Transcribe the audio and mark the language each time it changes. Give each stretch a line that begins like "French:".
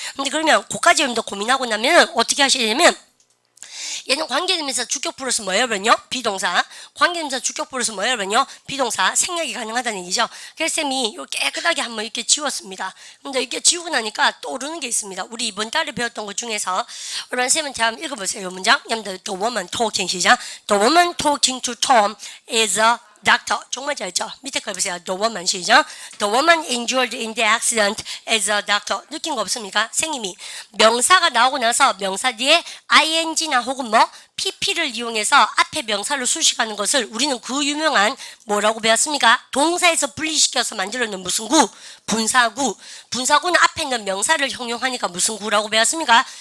Korean: 근데 그러면 그까지 여러분들 고민하고 나면 어떻게 하셔야 되냐면 얘는 관계대명사 주격 플러스 뭐예요, 그러면요? 비동사. 관계대명사 주격 플러스 뭐예요, 그러면요? 비동사. 생략이 가능하다는 얘기죠. 그래서 쌤이 이렇게 깨끗하게 한번 이렇게 지웠습니다. 근데 이렇게 지우고 나니까 떠오르는 게 있습니다. 우리 이번 달에 배웠던 것 중에서 여러분 쌤은 자 한번 읽어보세요. 이 문장. 여러분들
English: The woman talking 시작. The woman talking to Tom is a doctor.
Korean: 정말 잘했죠? 밑에 거 해보세요.
English: The woman
Korean: 시작.
English: The woman injured in the accident is a doctor.
Korean: 느낀 거 없습니까? 생님이 명사가 나오고 나서 명사 뒤에 ing나 혹은 뭐 pp를 이용해서 앞에 명사를 수식하는 것을 우리는 그 유명한 뭐라고 배웠습니까? 동사에서 분리시켜서 만들어낸 무슨 구? 분사구. 분사구는 앞에 있는 명사를 형용하니까 무슨 구라고 배웠습니까?